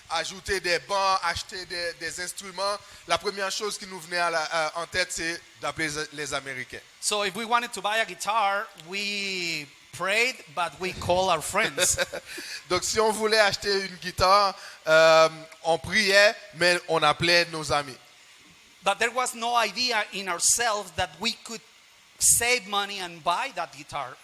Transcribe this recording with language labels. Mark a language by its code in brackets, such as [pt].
[fr] ajouter des bancs, acheter des instruments, la première chose qui nous venait en tête, c'est d'appeler les Américains. [en] So if we wanted to buy a guitar, we prayed, but we called our friends. [fr] Donc si on voulait acheter une guitare, on priait, mais on appelait nos amis. [en] But there was no idea in ourselves that we could save money and buy that guitar.